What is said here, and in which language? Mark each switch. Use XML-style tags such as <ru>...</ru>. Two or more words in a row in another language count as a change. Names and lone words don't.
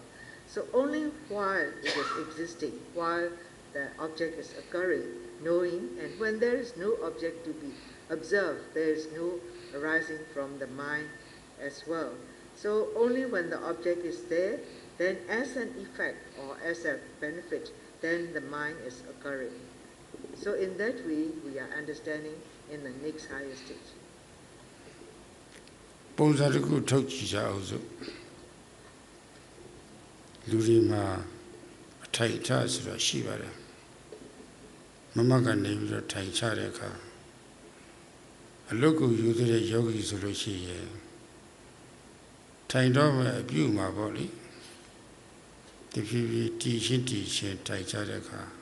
<en>So only while it is existing, while the object is occurring, knowing, and when there is no object to be observed, there is no arising from the mind as well. So only when the object is there, then as an effect or as a benefit, then the mind is occurring. So in that way, we are understanding in the next higher stage.</en> <my>ပုံစံတစ်ခုထုတ်ကြည့်ကြအောင်စို့လူတွေမှာအထိုက်ထားဆိုတာရှိပါတယ်မမကနေပြီးတော့ထိုင်ချတဲ့အခါအလုတ်ကိုယူတဲ့ယောဂီဆိုလို့ရှိရင်ထိုင်တော့မဲ့အပြုမှာပေါ့လေတဖြည်းဖြည်းတီရှင်းထိုင်ချတဲ့အခါ</my>